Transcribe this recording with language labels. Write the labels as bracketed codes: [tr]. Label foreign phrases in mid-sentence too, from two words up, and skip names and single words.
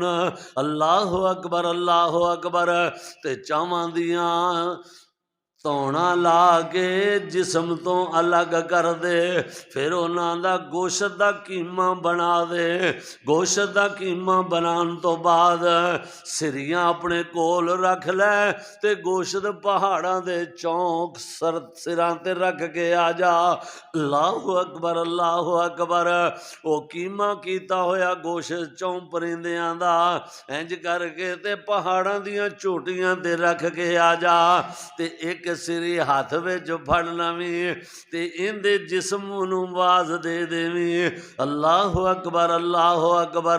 [ar] اللہ اکبر اللہ اکبر۔ [pa] تے چاواں دیاں توڑاں لا کے جسم تو الگ کر دے، پھر انہاں دا گوشت دا قیمہ بنا دے۔ گوشت دا قیمہ بنان تو بعد سریاں اپنے کول رکھ لے تے گوشت پہاڑاں دے چونک سراں تے رکھ کے آ جا۔ [ar] اللہ اکبر اللہ اکبر۔ [pa] او قیمہ کیتا ہویا گوشت 4 پرندیاں دا انج کر کے تے پہاڑاں دیاں چوٹیاں تے رکھ کے آ جا، تے ایک سری ہاتھ وچ پھڑ لویں تے ان دے جسم نوں آواز دے دیویں [ar] اللہ اکبر اللہ اکبر۔